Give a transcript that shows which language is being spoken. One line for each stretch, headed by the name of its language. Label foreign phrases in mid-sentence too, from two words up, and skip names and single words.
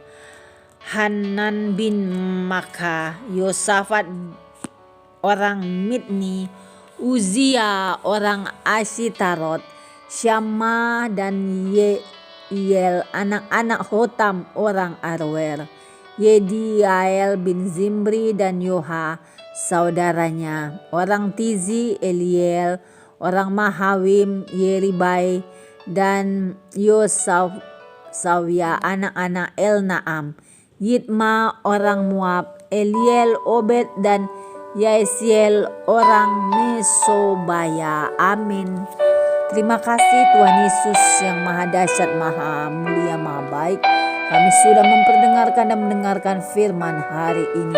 Indonesian: Hanan bin Maka, Yosafat orang Mitni, Uzia orang Ashitarot, Syama dan Yeiel anak-anak Hotam orang Arwer, Yediael bin Zimri dan Yoha saudaranya, orang Tizi, Eliel orang Mahawim, Yeribai dan Yosawia anak-anak Elnaam, Yitma orang Moab, Eliel, Obed, dan Yaisiel orang Mesobaya. Amin. Terima kasih Tuhan Yesus yang maha dahsyat, maha mulia, maha baik. Kami sudah memperdengarkan dan mendengarkan firman hari ini.